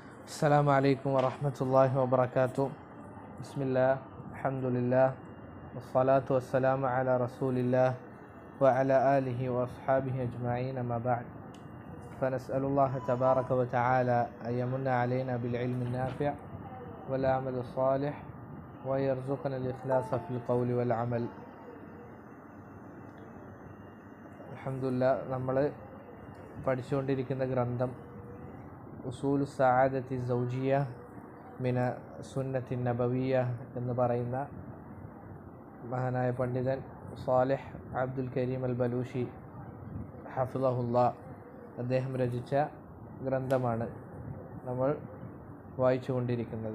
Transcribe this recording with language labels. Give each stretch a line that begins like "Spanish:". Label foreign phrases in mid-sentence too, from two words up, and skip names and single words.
Arabic: السلام عليكم ورحمة الله وبركاته. بسم الله الحمد لله والصلاة والسلام على رسول الله وعلى آله وأصحابه أجمعين، أما بعد، فنسأل الله تبارك وتعالى أن يمن علينا بالعلم النافع والعمل الصالح ويرزقنا الإخلاص في القول والعمل. الحمد لله.
Malayalam: നമ്മൾ പഠിച്ചുകൊണ്ടിരിക്കുന്ന ഗ്രന്ഥം ഉസൂലു സഅദത്തി സൗജിയ മിന സുന്നത്തി നബവിയ എന്ന് പറയുന്ന മഹാനായ പണ്ഡിതൻ സാലിഹ് അബ്ദുൽ കരീം അൽ ബലൂഷി ഹഫിളഹുല്ലാ അദ്ദേഹം രചിച്ച ഗ്രന്ഥമാണ് നമ്മൾ വായിച്ചു കൊണ്ടിരിക്കുന്നത്.